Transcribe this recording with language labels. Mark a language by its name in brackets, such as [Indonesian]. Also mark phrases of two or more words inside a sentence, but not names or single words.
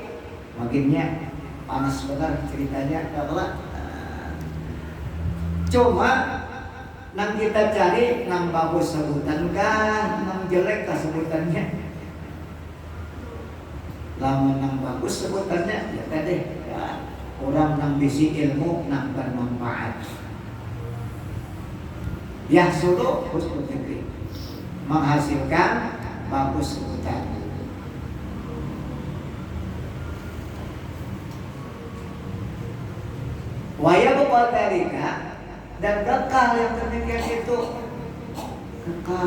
[Banjar] Makinnya panas benar ceritanya, kalau cuma nang kita cari nang bagus sebutan kah, nang jelek kah sebutannya. Lamun nang bagus sebutannya ya tadi, ya, orang nang bisi ilmu nang bermanfaat. [Arabic] يحصل حسن الذكر, [Banjar] menghasilkan bagus sebutan. [Arabic] ويبقى ذلك, [Banjar] dan kekal yang demikian itu, kekal.